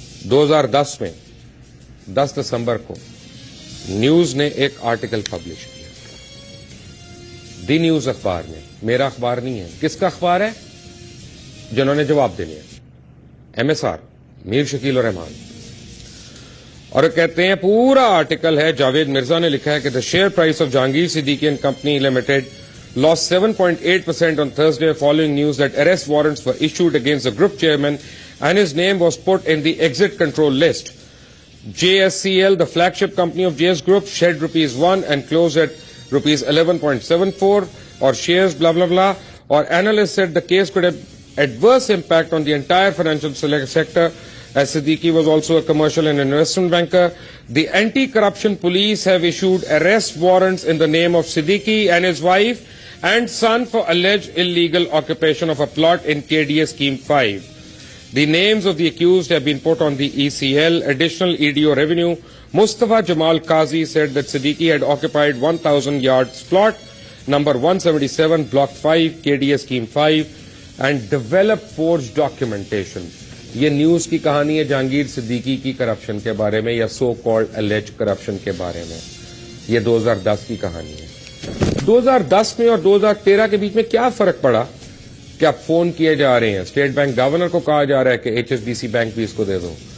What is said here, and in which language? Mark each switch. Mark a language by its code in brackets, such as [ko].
[ur] 2010 میں 10 دسمبر کو نیوز نے ایک آرٹیکل پبلش کیا, دی نیوز اخبار میں. میرا اخبار نہیں ہے, کس کا اخبار ہے؟ جنہوں نے جواب دینے ہیں, ایم ایس آر میر شکیل الرحمان. اور کہتے ہیں پورا آرٹیکل ہے, جاوید مرزا نے لکھا ہے کہ [en] The share price of Jahangir Siddiqui and company limited lost 7.8% on Thursday following news that arrest warrants were issued against the group chairman and his name was put in the exit control list. JSCL, the flagship company of JS Group, shed ₹1 and closed at ₹11.74 or shares blah blah blah. Or analysts said the case could have adverse impact on the entire financial sector, as Siddiqui was also a commercial and investment banker. The anti-corruption police have issued arrest warrants in the name of Siddiqui and his wife and son for alleged illegal occupation of a plot in KDA Scheme 5. The names of the accused have been put on the ECL. Additional EDO revenue, Mustafa Jamal Qazi, said that Siddiqui had occupied 1,000 yards plot, number 177, block 5, KDA Scheme 5, and developed forged documentation. [ur] یہ news کی کہانی ہے جہانگیر صدیقی کی corruption کے بارے میں یا so called الیج corruption کے بارے میں. یہ 2010 کی کہانی ہے. 2010 میں اور 2013 کے بیچ میں کیا فرق پڑا کہ اب فون کیے جا رہے ہیں؟ اسٹیٹ بینک گورنر کو کہا جا رہا ہے کہ H S B C bank بھی اس کو دے دو.